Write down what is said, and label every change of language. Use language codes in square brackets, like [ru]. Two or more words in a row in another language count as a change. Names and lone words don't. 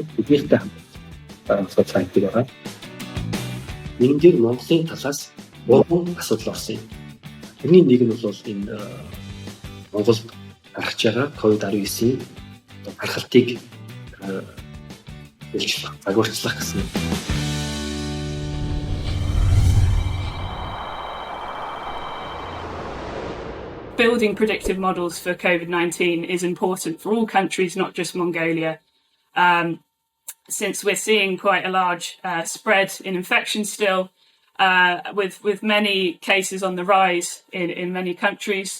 [mn] Биднийхтэй хамт судлаачид байгаа. Нэгдүгээр Монголын талаас 3 асуудал орсон юм. Тэрний нэг нь бол энэ Монголд гарч байгаа Ковид-19-ийн гаргалтыг загварчлах гэсэн юм. [en] Building predictive models for COVID-19 is important for all countries, not just Mongolia, since we're seeing quite a large spread in infection still, with many cases on the rise in many countries.